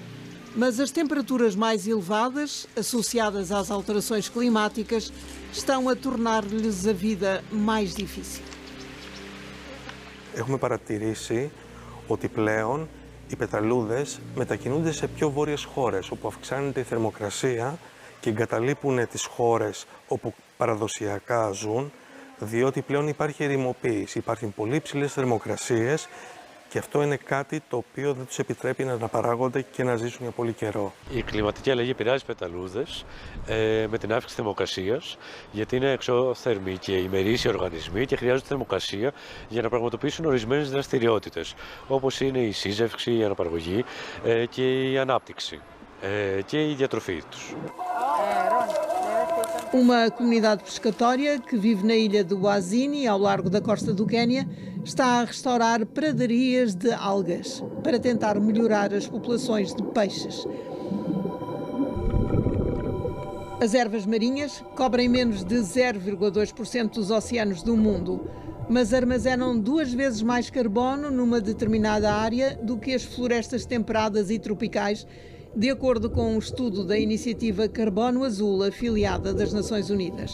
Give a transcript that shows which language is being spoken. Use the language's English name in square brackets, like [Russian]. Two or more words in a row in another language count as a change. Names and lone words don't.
[Portuguese] Mas as temperaturas mais elevadas, associadas às alterações climáticas, estão a tornar-lhes a vida mais difícil. [Greek] Έχουμε παρατηρήσει ότι πλέον οι πεταλούδες μετακινούνται σε πιο βόρειες χώρες, όπου αυξάνεται η θερμοκρασία και εγκαταλείπουν τις χώρες όπου παραδοσιακά ζουν, διότι πλέον υπάρχει ερημοποίηση. Υπάρχουν πολύ ψηλές θερμοκρασίες Και αυτό είναι κάτι το οποίο δεν τους επιτρέπει να αναπαράγονται και να ζήσουν για πολύ καιρό. Η κλιματική αλλαγή επηρεάζει πεταλούδες με την αύξηση θερμοκρασίας, γιατί είναι εξώθερμοι και ημερήσιοι οργανισμοί και χρειάζονται θερμοκρασία για να πραγματοποιήσουν ορισμένες δραστηριότητες, όπως είναι η σύζευξη, η αναπαραγωγή και η ανάπτυξη και η διατροφή τους. [Portuguese] Uma comunidade pescatória que vive na ilha de Wazini, ao largo da costa do Quênia, está a restaurar pradarias de algas para tentar melhorar as populações de peixes. As ervas marinhas cobrem menos de 0,2% dos oceanos do mundo, mas armazenam 2 vezes mais carbono numa determinada área do que as florestas temperadas e tropicais, de acordo com um estudo da iniciativa Carbono Azul, afiliada das Nações Unidas.